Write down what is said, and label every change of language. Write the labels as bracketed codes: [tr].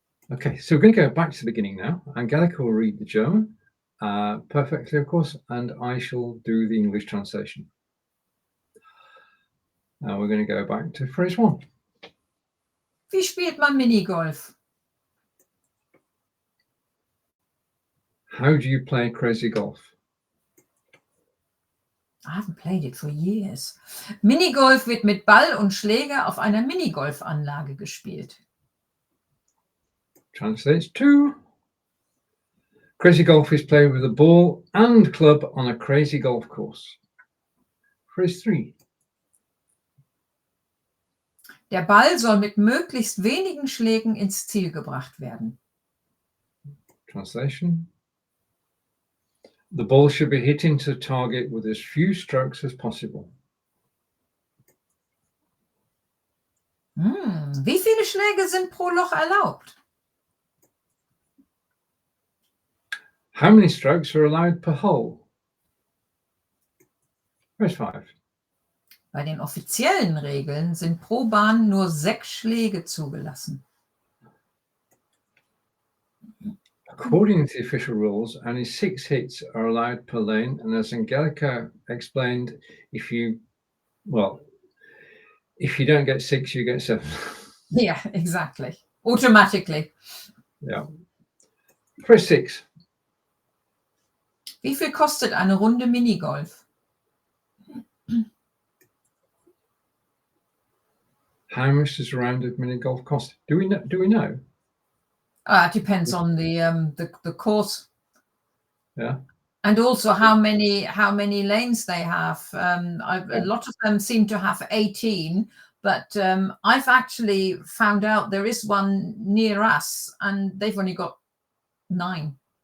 [en] Okay, so we're going to go back to the beginning now. Angelika will read the German perfectly, of course, and I shall do the English translation. Now we're going to go back to phrase 1. [de] Wie spielt man Minigolf? [en] How do you play crazy golf? I haven't played it for years. [de] Minigolf wird mit Ball und Schläger auf einer Minigolfanlage gespielt. [en] Translates to, crazy golf is played with a ball and club on a crazy golf course. Phrase 3. [de] Der Ball soll mit möglichst wenigen Schlägen ins Ziel gebracht werden. [en] Translation. The ball should be hit into the target with as few strokes as possible. [de] Wie viele Schläge sind pro Loch erlaubt? [en] How many strokes are allowed per hole? Phrase 5. [de] Bei den offiziellen Regeln sind pro Bahn nur 6 Schläge zugelassen. [en] According to the official rules, only 6 hits are allowed per lane, and as Angelika explained, if you don't get 6, you get 7. Yeah, exactly. Automatically. Yeah. Phrase 6. [de] Wie viel kostet eine Runde Minigolf? [en] How much does a round of mini golf cost? Do we know? It depends on the course. Yeah. And also how many lanes they have. A lot of them seem to have 18, but I've actually found out there is one near us and they've only got 9.